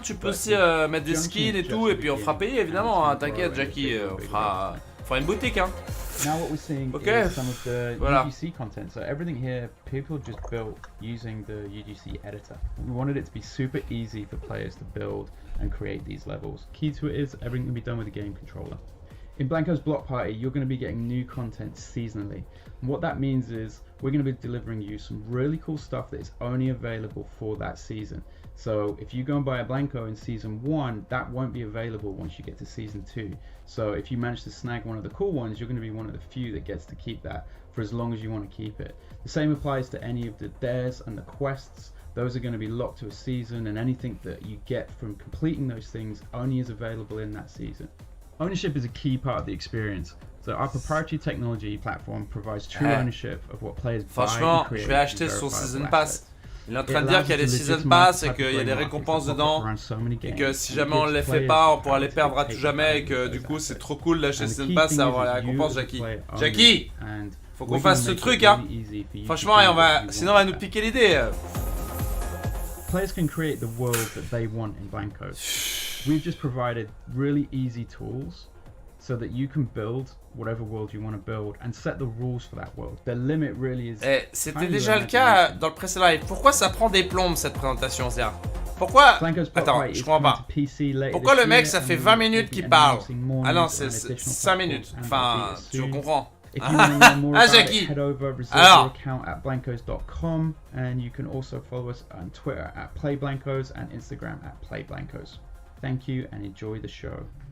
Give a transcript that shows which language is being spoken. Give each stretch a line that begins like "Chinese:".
French: Tu peux aussi mettre des skins et tout, et puis on fera payer évidemment, hein. T'inquiète Jackie, on fera une boutique, hein.
English: Now what we're seeing is some of the UGC content. So everything here, people just built using the UGC editor. We wanted it to be super easy for players to build and create these levels. Key to it is everything can be done with a game controller. In Blanco's Block Party, you're going to be getting new content seasonally. And what that means is we're going to be delivering you some really cool stuff that is only available for that season. So if you go and buy a Blanco in season 1, that won't be available once you get to season 2. So if you manage to snag one of the cool ones, you're going to be one of the few that gets to keep that for as long as you want to keep it. The same applies to any of the dares and the quests. Those are going to be locked to a season, and anything that you get from completing those things only is available in that season. Ownership is a key part of the experience. So our proprietary technology platform provides true ownership of what players buy and create.
French: Je vais acheter son Season Pass. Il est en train de dire qu'il y a des Season Pass et qu'il y a des récompenses dedans. Et que si jamais on ne les fait pas, on pourra les perdre à tout jamais. Et que du coup, c'est trop cool d'acheter Season Pass et avoir les récompenses, Jackie. Jackie, faut qu'on fasse ce truc, hein. Franchement, sinon on va nous piquer l'idée.
English: Players can create the world that they want in Blanco. We've just provided really easy tools so that you can build whatever world you want to build and set the rules for that world. The limit really is...
French: C'était déjà le cas dans le précédent live. Pourquoi ça prend des plombes cette présentation, Zia? Pourquoi... Attends, je comprends pas. Pourquoi le mec ça fait 20 minutes qu'il parle? Ah non, c'est 5 minutes. Enfin, tu comprends.
English: If you want to know more about
French: Jackie.
English: it, head over, reserve your account at blancos.com, and you can also follow us on Twitter at playblancos and Instagram at playblancos. Thank you and enjoy the show.